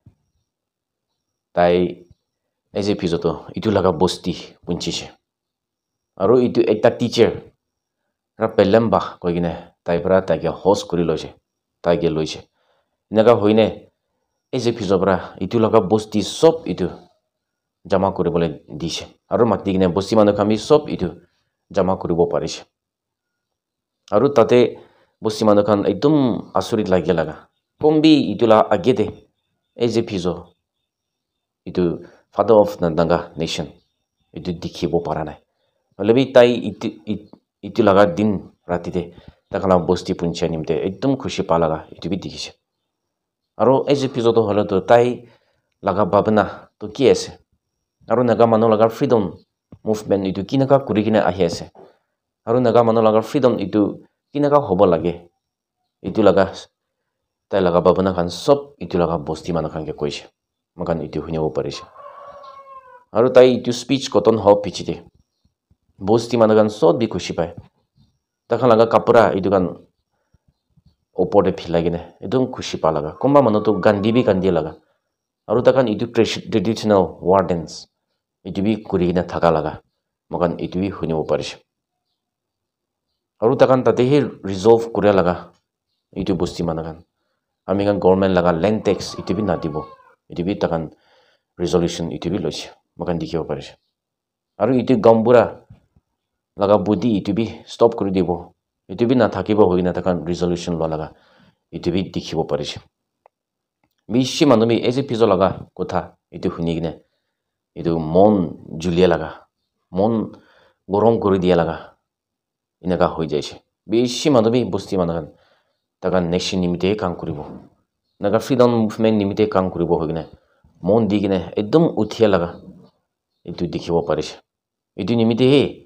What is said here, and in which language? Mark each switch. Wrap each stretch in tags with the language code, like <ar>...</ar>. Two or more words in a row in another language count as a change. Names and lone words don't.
<nag>tai ese episode itu laga bosti punchise aru itu ekta teacher ra pelemba koigine tai pra tai ke host kuri loise tai ke loise naga hoine ese episode pra itu laga bosti sob itu jama kuri bole dise aru mati gine bosti manu kami sob itu jama kuribo parise aru tate bosti manu kan ekdom asurit lagi laga kombi itu la agede ese episode itu</nag> <en>father of Nandanga nation</en> <nag>itu dikhibo para nai lebi tai itu laga din rati de takala bosti puncha nimte ekdom khushi pa laga itu bi dikhise aro age episode holo to tai laga babna to ki ase aro naga manu laga freedom movement itu kinaka kurigine ahi ase aro naga manu laga freedom itu kinaka hobo lage itu laga tai laga babna kan sob itu laga bosti manu kan ke koise makan itu hunibo parise aro tai itu speech koton ho pichide bosti manu kan sob bi khushi pai takhan laga kapura itu kan opor de philagine edom khushi pa laga komba manu to gandi bi gandi laga aru takhan itu</nag> <en>traditional war dance</en> <nag>itu bi kurigine thaka laga makan itu bi hunibo parise aru takhan tate hi resolve kure laga itu bosti manu kan ami kan government laga</nag> <en>land tax</en> <nag>itu bi na dibo itu bi takhan resolution itu bi loise makan dikhibo parise aru itu gambura laga budi itu bi stop kuri dibo itu bi na thakibo hogina takhan resolution lo laga itu bi dikhibo parise bishi manu bi ese pizo laga kotha itu hunigine itu mon julia laga mon gorom kuri dia laga inaka hoi jaise bishi manu bi bosti manu kan takhan nation nimite kam kuribo naga freedom movement nimite kam kuribo hogine mon digine ekdom uthia laga itu dikhibo parise itu nimite he</nag>